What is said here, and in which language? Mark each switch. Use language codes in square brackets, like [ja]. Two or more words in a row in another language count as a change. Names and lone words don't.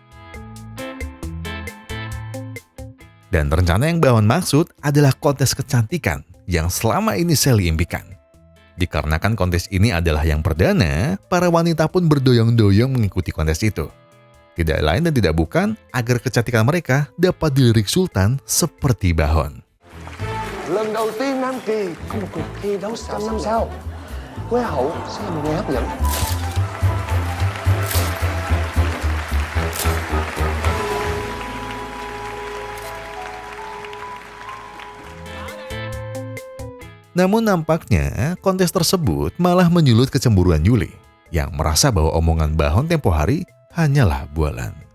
[id] Dan rencana yang Bahon maksud adalah kontes kecantikan yang selama ini Sally impikan. Dikarenakan kontes ini adalah yang perdana, para wanita pun berdoyong-doyong mengikuti kontes itu. Tidak lain dan tidak bukan agar kecantikan mereka dapat dilirik Sultan seperti Bahon. [vi] Lần đầu tiên Nam Kỳ có một cuộc thi đấu 100 năm sau. Hoa hậu sẽ là một người hấp dẫn. [id] Namun nampaknya kontes tersebut malah menyulut kecemburuan Yuli yang merasa bahwa omongan Bahon tempo hari hanyalah bualan.